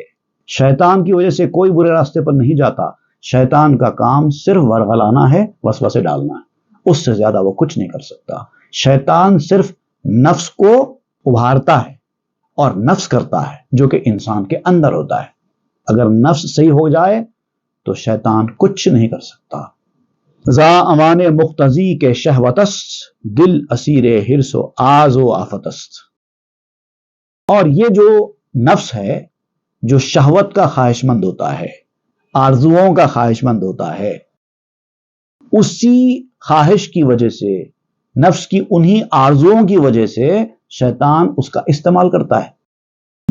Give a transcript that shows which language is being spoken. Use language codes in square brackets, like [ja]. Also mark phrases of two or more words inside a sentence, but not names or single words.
[ur] شیطان کی وجہ سے کوئی برے راستے پر نہیں جاتا۔ شیطان کا کام صرف ورغلانا ہے، وسوسے ڈالنا ہے، اس سے زیادہ وہ کچھ نہیں کر سکتا۔ شیطان صرف نفس کو ابھارتا ہے اور نفس کرتا ہے جو کہ انسان کے اندر ہوتا ہے۔ اگر نفس صحیح ہو جائے تو شیطان کچھ نہیں کر سکتا۔ [fa] ذا امان مقتضی کے شہوتست دل اسیر حرص و آز و آفتست۔ [ur] اور یہ جو نفس ہے جو شہوت کا خواہش مند ہوتا ہے، آرزوؤں کا خواہش مند ہوتا ہے، اسی خواہش کی وجہ سے، نفس کی انہی آرزوؤں کی وجہ سے شیطان اس کا استعمال کرتا ہے۔